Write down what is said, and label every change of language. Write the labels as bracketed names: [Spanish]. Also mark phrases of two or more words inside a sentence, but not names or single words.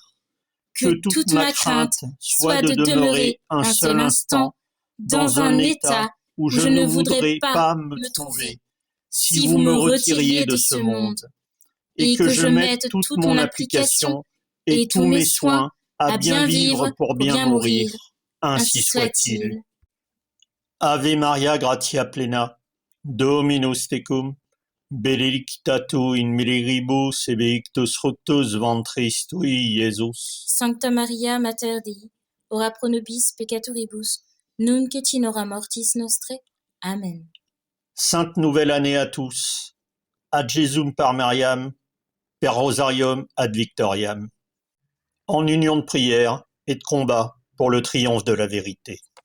[French] Que toute ma crainte soit de demeurer un seul instant dans un état où je ne voudrais pas me trouver, si vous me retiriez de ce monde, et que je mette toute mon application et tous mes soins à bien vivre pour bien mourir. Ainsi soit-il. [Latin] Ave Maria, gratia plena, Dominus tecum, benedicta tu in mulieribus et benedictus fructus ventris tui, Iesus. Sancta Maria, Mater Dei, ora pro nobis peccatoribus, nunc et in hora mortis nostre. Amen. [French] Sainte nouvelle année à tous. [Latin] Ad Jesum par Mariam, per Rosarium ad Victoriam. [French] En union de prière et de combat pour le triomphe de la vérité.